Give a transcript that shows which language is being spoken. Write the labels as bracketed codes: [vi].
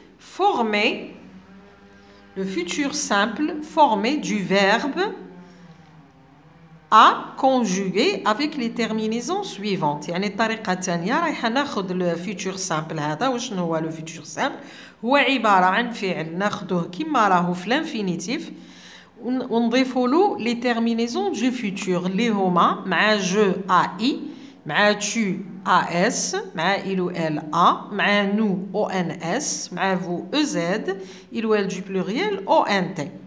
[fr] formé, le futur simple formé du verbe à conjuguer avec les terminaisons suivantes. [ar] يعني الطريقة الثانية رايحة ناخذ le futur simple هذا. وشنو هو le futur simple؟ هو عبارة عن فعل ناخذوه كما راهو في الانفينيتيف ونضيفوا له [fr] les terminaisons du futur [ar] اللي هما مع je ai مع tu as مع il ou elle a مع nous ons مع vous ez il ou elle du pluriel ont.